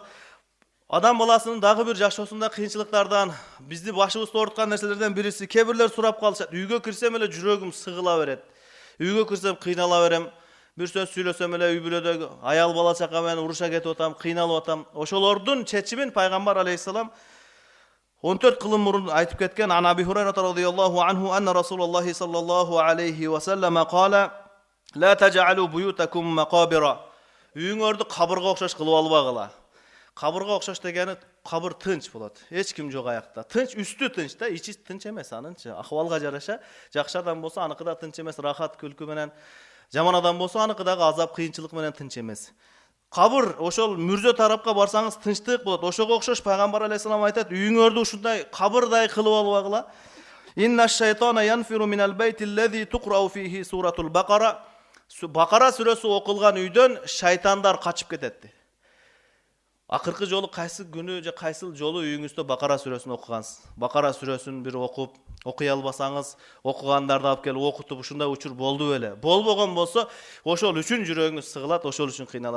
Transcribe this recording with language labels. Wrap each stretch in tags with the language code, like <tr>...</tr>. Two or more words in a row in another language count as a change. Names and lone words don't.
<ky>Адам баласынын дагы бир жашоосунда кыйынчылыктардан, бизди башыбызды ооруткан нерселерден бириси, кээ бирлер сурап калышат: "Үйгө кирсем эле жүрөгүм сыгыла берет. Үйгө кирсем кыйнала берем. Бир сөз сүйлөсөм эле үй бүлөдөгү аял бала чака менен уруша кетип атам, кыйналып атам." Ошолордун чечимин пайгамбар алейхиссалам 14 кылым мурун айтып кеткен.</ky> <ar>عن أبي هريرة رضي الله عنه أن رسول الله صلى الله عليه وسلم قال لا تجعلوا بيوتكم مقابر."</ar> <ky>Үйүңөрдү кабырга окшош кылып албагыла. Кабырга окшош дегени, кабыр тынч болот. Эч ким жок аякта. Тынч, үстү тынч да, ичи тынч эмес анынчы. Акыбалга жараша, жакшы адам болсо аныкы да тынч эмес, рахат күлкү менен. Жаман адам болсо аныкы дагы азап, кыйынчылык менен тынч эмес. Кабыр ошол мүрзө тарапка барсаңыз тынчтык болот. Ошого окшош пайгамбар алейхиссалам айтат: "Үйүңөрдү ушундай кабырдай кылып албагыла.</ky> <ar>إن الشيطان ينفر من البيت الذي تقرأ فيه سورة البقرة."</ar> <ky>Бакара сүрөсү окулган үйдөн шайтандар качып кетет. Акыркы жолу кайсы күнү же кайсыл жолу үйүңүздө Бакара сүрөсүн окугансыз? Бакара сүрөсүн бир окуй албасаңыз, окугандарды алып келип окутуп ушундай учур болду беле? Болбогон болсо, ошол үчүн жүрөгүңүз сыгылат, ошол үчүн кыйналат.</ky>